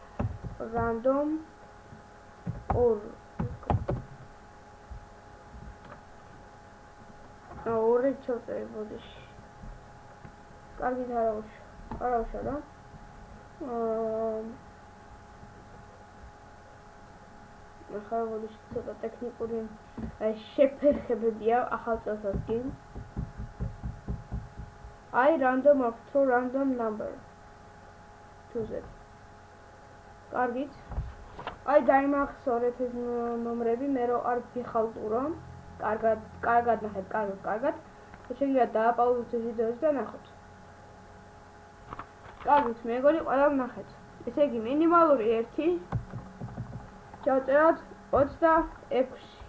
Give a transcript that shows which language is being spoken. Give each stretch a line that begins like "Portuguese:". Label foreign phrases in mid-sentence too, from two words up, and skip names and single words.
Georgian: ორი ჩავწერე ბოდიში. კარგით არავშა რა. ახლა ბოდიში ცოტა ტექნიკური შეფერხებებია ახალ წელსაც კი.
English: I random up to random number. Choose it.
Georgian: კარგით. აი დაიმახსოვრეთ ეს ნომრები, მე რო არ ვიხალტურო. კარგად ნახეთ, კარგად. შეგიძლიათ დააპაუზოთ ეს ვიდეოს და ნახოთ. კარგით, მეგონი ყველა ნახეთ. ესე იგი, მინიმალური 1 ჩავწეროთ 26.